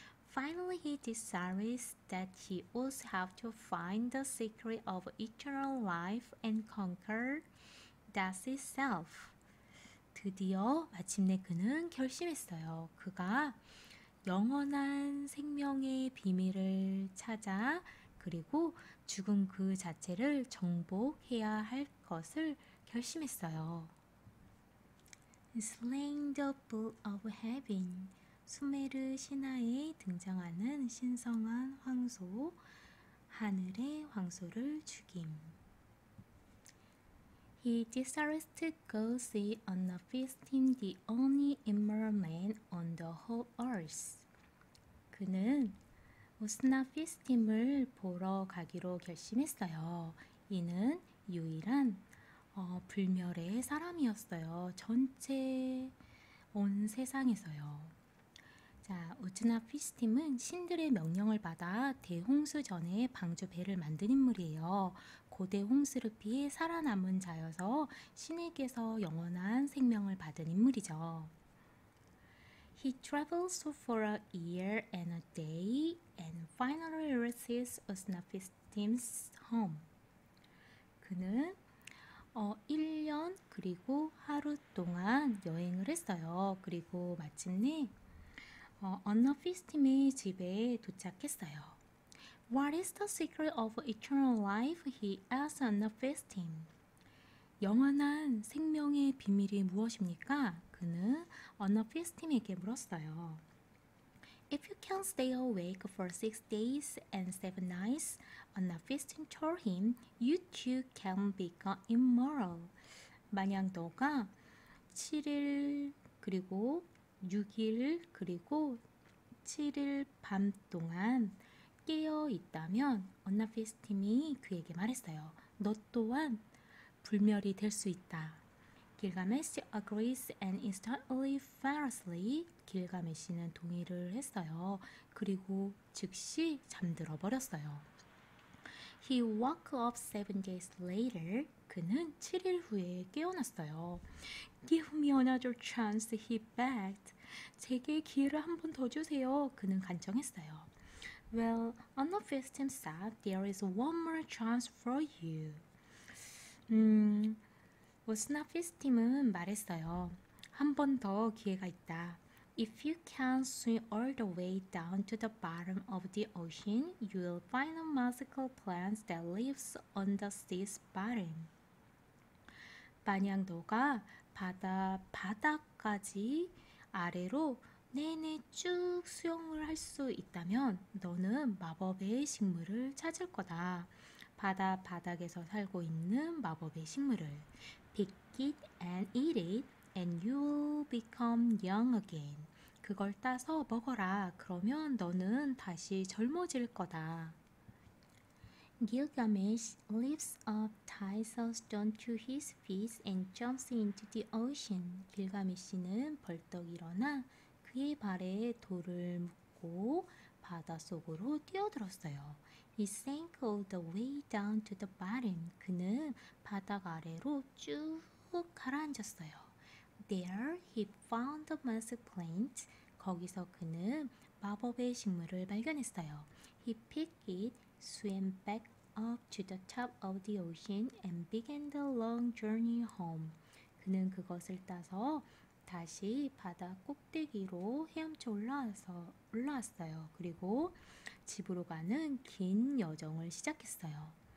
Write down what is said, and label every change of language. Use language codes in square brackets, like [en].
[en] Finally, he decides that he would have to find the secret of eternal life and conquer death itself. [ko] 드디어 마침내 그는 결심했어요. 그가 영원한 생명의 비밀을 찾아 그리고 죽음 그 자체를 정복해야 할 것을 결심했어요. [en] Slaying the Bull of Heaven, [ko] 수메르 신화에 등장하는 신성한 황소, 하늘의 황소를 죽임. [en] He desires to go see Anaphistim, the only immoral man on the whole earth. [ko] 그는 오스나피스팀을 보러 가기로 결심했어요. 이는 유일한 불멸의 사람이었어요. 전체 온 세상에서요. 자, 우즈나피스팀은 신들의 명령을 받아 대홍수전에 방주 배를 만든 인물이에요. 고대 홍수를 피해 살아남은 자여서 신에게서 영원한 생명을 받은 인물이죠. [en] He travels for a year and a day and finally reaches Usnapistim's home. [ko] 그는 1년 그리고 하루 동안 여행을 했어요. 그리고 마침내 언너피스팀의 집에 도착했어요. [en] What is the secret of eternal life? He asked 언너피스팀. [ko] 영원한 생명의 비밀이 무엇입니까? 그는 언너피스팀에게 물었어요. [en] If you can stay awake for 6 days and 7 nights, 언너피스팀 told him, you too can become immortal. [ko] 만약 너가 7일 그리고 6일 그리고 7일 밤 동안 깨어 있다면 언나피스팀이 그에게 말했어요. 너 또한 불멸이 될 수 있다. [en] 길가메시 agrees and instantly fell asleep. [ko] 길가메시는 동의를 했어요. 그리고 즉시 잠들어 버렸어요. [en] He woke up 7 days later. [ko] 그는 7일 후에 깨어났어요. [en] Give me another chance, he begged. [ko] 제게 기회를 한 번 더 주세요. 그는 간청했어요. [en] Well, Anaphistim said, there is one more chance for you. [ko] 오스나피스팀은 말했어요. 한 번 더 기회가 있다. [en] If you can swim all the way down to the bottom of the ocean, you will find a magical plant that lives on the sea's bottom. [ko] 만약 너가 바닥까지 아래로 내내 쭉 수영을 할 수 있다면 너는 마법의 식물을 찾을 거다. 바닥에서 살고 있는 마법의 식물을 [en] Pick it and eat it and you will become young again. [ko] 그걸 따서 먹어라. 그러면 너는 다시 젊어질 거다. [en] Gilgamesh lifts up, ties a stone to his feet and jumps into the ocean. [ko] 길가메시는 벌떡 일어나 그의 발에 돌을 묶고 바닷속으로 뛰어들었어요. [en] He sank all the way down to the bottom. [ko] 그는 바닥 아래로 쭉 가라앉았어요. [en] There he found the magic plant. [ko] 거기서 그는 마법의 식물을 발견했어요. [en] He picked it, swam back up to the top of the ocean and began the long journey home. [ko] 그는 그것을 따서 다시 바다 꼭대기로 헤엄쳐 올라왔어요. 그리고 집으로 가는 긴 여정을 시작했어요.